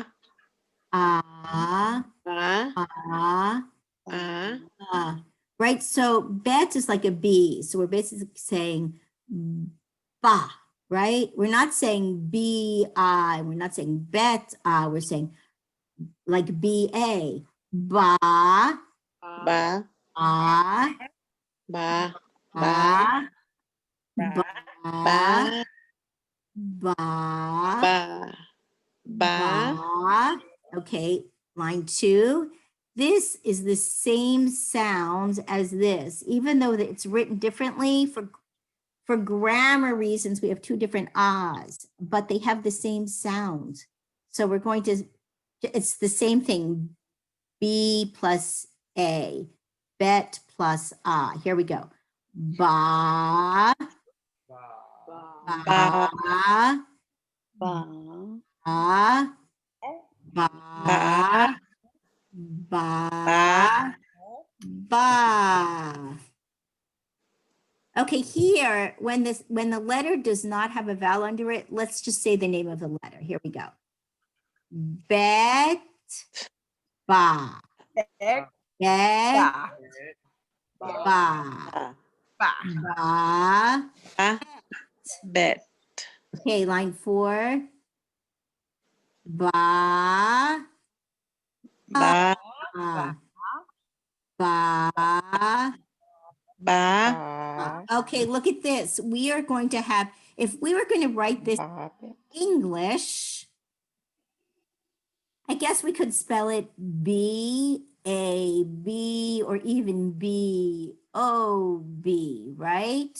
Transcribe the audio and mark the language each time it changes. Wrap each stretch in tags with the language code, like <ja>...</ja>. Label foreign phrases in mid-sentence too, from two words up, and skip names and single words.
<en>ah, Ah. ah, Ah. right? So bet is like a B. So we're basically saying ba, right? We're not saying B-I, we're not saying bet, we're saying like B-A. Ba, Ba. ah, Ba. ah, ba, Ba. ba, Ba. Ba. ba. Okay, line 2. This is the same sounds as this, even though it's written differently for grammar reasons. We have 2 different ahs, but they have the same sound. So we're going to, it's the same thing. B plus A, bet plus ah. Here we go. Ba, ba, Ba. ba, Ba. ba, Ba. ba, ba. Okay, here, when the letter does not have a vowel under it, let's just say the name of the letter. Here we go. Bet, ba. Bet, Ba. ba. Ba. Ba. Ba. Bet. Okay, line 4. Ba. Ba. Ba. Ba. Ba. Okay, look at this. We are going to have, if we were going to write this English, I guess we could spell it B-A-B or even B-O-B, right?</en>